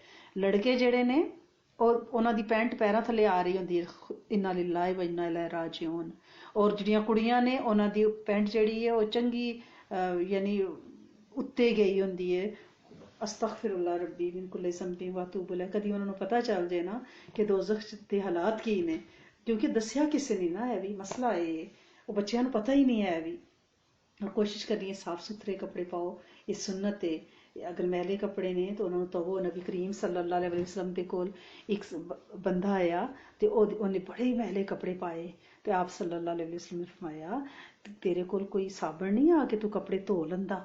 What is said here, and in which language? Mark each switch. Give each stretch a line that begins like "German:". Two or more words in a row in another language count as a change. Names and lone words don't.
Punjabi: ਲੜਕੇ ਜਿਹੜੇ ਨੇ ਉਹਨਾਂ ਦੀ ਪੈਂਟ ਪੈਰਾਂ ਥੱਲੇ ਆ ਰਹੀ ਹੁੰਦੀ ਹੈ,
Arabic: إنا لله وإنا إليه راجعون.
Punjabi: ਔਰ ਜਿਹੜੀਆਂ ਕੁੜੀਆਂ ਨੇ ਉਹਨਾਂ ਦੀ ਪੈਂਟ ਜਿਹੜੀ ਹੈ ਉਹ ਚੰਗੀ ਯਾਨੀ ਉੱਤੇ ਗਈ ਹੁੰਦੀ ਹੈ।
Arabic: أستغفر الله ربي من كل ذنب وأتوب إليه.
Punjabi: कभी ਉਹਨਾਂ ਨੂੰ ਪਤਾ ਚੱਲ ਜੇ ਨਾ ਕਿ ਦੋਜ਼ਖ ਦੇ ਹਾਲਾਤ ਕੀ ਨੇ, ਕਿਉਂਕਿ ਦੱਸਿਆ ਕਿਸੇ ਨੇ ਨਾ, ਇਹ ਵੀ ਮਸਲਾ ਹੈ। ਉਹ ਬੱਚਿਆਂ ਨੂੰ ਪਤਾ ਹੀ ਨਹੀਂ ਹੈ ਵੀ। ਔਰ ਕੋਸ਼ਿਸ਼ ਕਰਨੀ ਹੈ ਸਾਫ਼ ਸੁਥਰੇ ਕੱਪੜੇ ਪਾਓ, ਇਹ ਸੁਨਨਤ ਹੈ। ਅਗਰ ਮੈਲੇ ਕੱਪੜੇ ਨੇ ਤਾਂ ਉਹਨਾਂ ਨੂੰ ਧੋਵੋ। ਨਬੀ ਕਰੀਮ
Arabic: صلى الله عليه وسلم
Punjabi: ਦੇ ਕੋਲ ਇੱਕ ਬੰਦਾ ਆਇਆ ਤੇ ਉਹਨੇ ਬੜੇ ਹੀ ਮੈਲੇ ਕੱਪੜੇ ਪਾਏ ਤੇ ਆਪ
Arabic: صلى الله عليه وسلم
Punjabi: ਨੇ ਫਰਮਾਇਆ ਤੇਰੇ ਕੋਲ ਕੋਈ ਸਾਬਣ ਨਹੀਂ ਆ ਕਿ ਤੂੰ ਕੱਪੜੇ ਧੋ ਲੈਂਦਾ।